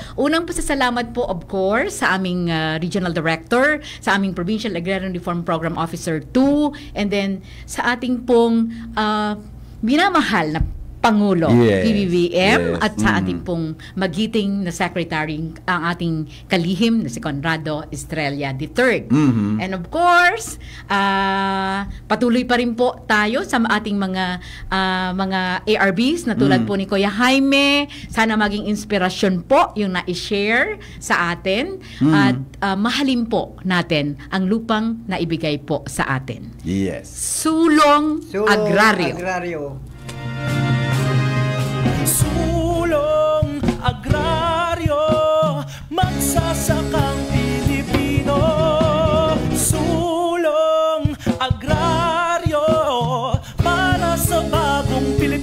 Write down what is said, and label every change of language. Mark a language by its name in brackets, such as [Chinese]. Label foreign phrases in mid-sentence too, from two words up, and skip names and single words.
[Filipino] Unang pasasalamat po, [English] of course, [Filipino] sa aming Regional Director, sa aming Provincial Agrarian Reform Program Officer 2, and then sa ating pong minamahal na Pangulo, Yes, PBBM, yes. at sa ating pong magiting na secretary, ang ating kalihim na si Conrado Estrella III. [English] And of course, [Filipino] patuloy pa rin po tayo sa ating mga ARBs na tulad po ni Kuya Jaime. Sana maging inspirasyon po yung na-share sa atin at mahalin po natin ang lupang na ibigay po sa atin. Yes. Sulong Agraryo. Sulong agraryo, magsasakang Pilipino. Sulong agraryo, para sa bagong